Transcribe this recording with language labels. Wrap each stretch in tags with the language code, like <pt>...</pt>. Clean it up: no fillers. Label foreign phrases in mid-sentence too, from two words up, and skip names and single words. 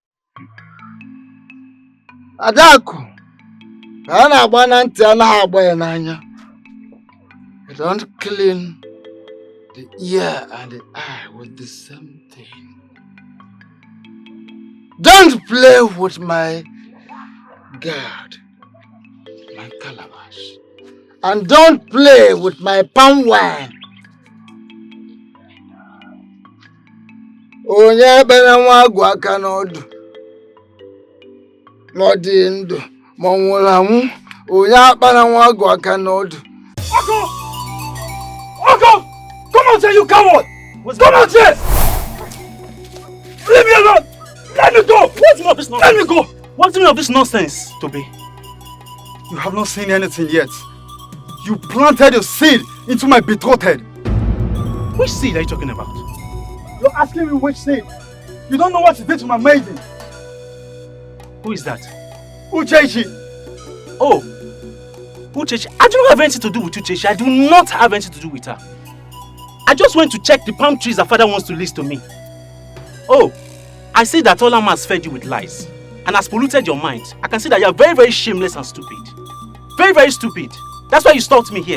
<en>Adaku, you don't clean the ear and the eye with the same thing. Don't play with my God, my calabash, and don't play with my palm wine.</en> <ig>Onye bena nwa agwa aka n'ọdụ n'ọdị ndụ ma ọ nwụrụ anwụ. Onye akpara nwa agwa aka n'ọdụ. Ogo!</ig> <en>Come out here, you coward! Come out here! Leave me alone! Let me go! What's more of this nonsense? Let me go! What's the meaning of this nonsense, Toby? You have not seen anything yet. You planted your seed into my betrothed. Which seed are you talking about? You're asking me which seed? You don't know what you did to my maiden. Who is that? Uchechi. Oh, Uchechi. I do not have anything to do with Uchechi. I do not have anything to do with her. I just went to check the palm trees her father wants to lease to me. Oh, I see that Olam has fed you with lies and has polluted your mind. I can see that you are very, very shameless and stupid. Very, very stupid. That's why you stalked me here.</en>